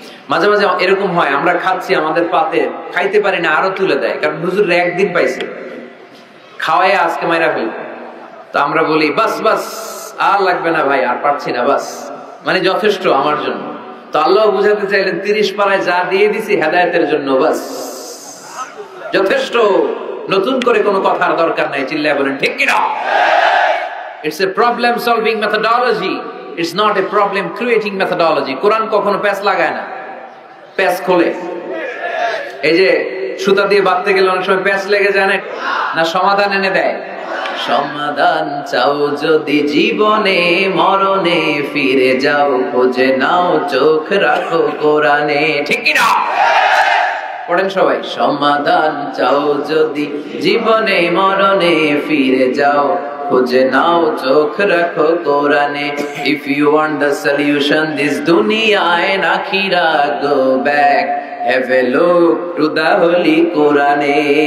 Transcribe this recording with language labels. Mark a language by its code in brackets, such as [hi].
[bn] মাঝে মাঝে এরকম হয়, আমরা খাচ্ছি, আমাদের পাতে খাইতে পারি না, আরো তুলে দেয়, কারণ হুজুর একদিন পাইছে, খাওয়াই আজকে মাইরা ফেলবে। তো আমরা বলি বাস বাস, আর লাগবে না ভাই, আর পারছি না, বাস মানে যথেষ্ট আমার জন্য। তো আল্লাহ বুঝাতে চাইলেন 30 পারায় যা দিয়ে দিছি হেদায়েতের জন্য, বাস যথেষ্ট, নতুন করে কোনো কথার দরকার নাই। চিল্লায় বলেন ঠিক কি না? [en] It's a problem solving methodology, it's not a problem creating methodology. [bn] কোরআন কখনো প্যাচ লাগায় না, প্যাচ খোলে। এই যে সুতা দিয়ে বাঁধতে গেলে অনেক সময় প্যাচ লেগে যায় না, না সমাধান এনে দেয়। সমাধান চাও যদি জীবনে মরণে, ফিরে যাও খুঁজে নাও, চোখ রাখো কোরআনে। ঠিক কি না? পড়েন সবাই, সমাধান চাও যদি জীবনে মরণে, ফিরে যাও খুঁজে নাও, চোখ রাখো কোরআনে। [en] If you want the solution this dunya and akhira, go back, have a look to the holy Qur'ane.